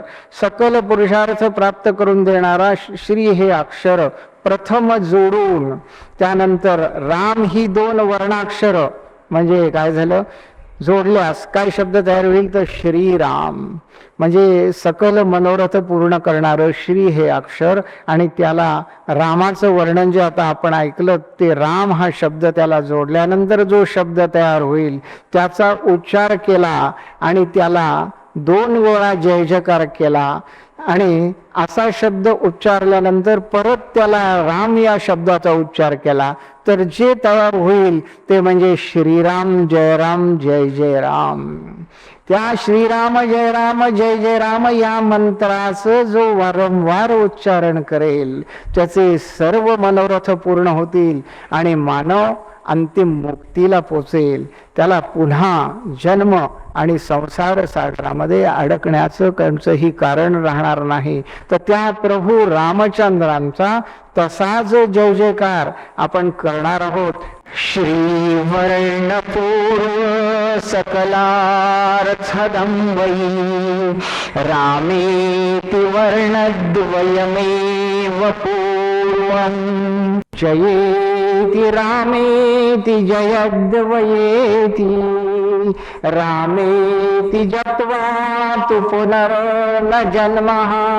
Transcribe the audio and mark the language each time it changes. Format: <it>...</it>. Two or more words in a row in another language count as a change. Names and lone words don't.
<mr>सकल पुरुषार्थ प्राप्त करून देणारा श्री हे अक्षर प्रथम जोडून त्यानंतर राम ही दोन वर्णाक्षर, म्हणजे काय झालं, जोडल्यास काय शब्द तयार होईल तर श्रीराम, म्हणजे सकल मनोरथ पूर्ण करणारं श्री हे अक्षर, आणि त्याला रामाचं वर्णन जे आता आपण ऐकलं ते राम हा शब्द त्याला जोडल्यानंतर जो शब्द तयार होईल त्याचा उच्चार केला आणि त्याला 2 वेळा जय जयकार केला, आणि असा शब्द उच्चारल्यानंतर परत त्याला राम या शब्दाचा उच्चार केला तर जे तयार होईल ते म्हणजे श्रीराम जय राम जय जय राम. त्या श्रीराम जय राम जय जय राम या मंत्राचं जो वारंवार उच्चारण करेल त्याचे सर्व मनोरथ पूर्ण होतील आणि मानव अंतिम मुक्तीला पोचेल. त्याला पुन्हा जन्म आणि संसार सागरामध्ये अडकण्याचं कोणतंही कारण राहणार नाही. तर त्या प्रभू रामचंद्रांचा तसाच जय जयकार आपण करणार आहोत.</mr> <sa>श्रीवर्णपूर्व सकलार्थदंवयी रामेति वर्णद्वयमेव पूर्वम् जयेति रामेति जयद्वयेति रामेति जप्त्वा तु पुनर्न जन्मः.</sa>